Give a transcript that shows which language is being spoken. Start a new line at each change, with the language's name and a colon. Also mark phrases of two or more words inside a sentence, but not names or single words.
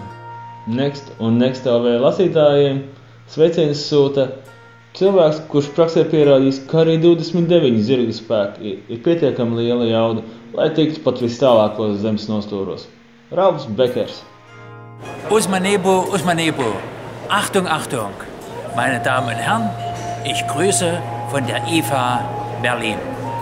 Latvian: Next un Next LV lasītājiem sveicienus sūta cilvēks, kurš praksē pierādījis, ka arī 29 zirgu spēki ir pietiekami liela jauda, lai tiktu pat vis tālākos zemes nostūros. Ralfs Bekers. Uzmanību, uzmanību!
German: Achtung, Achtung! Meine Damen und Herren, ich grüße von der IFA Berlin.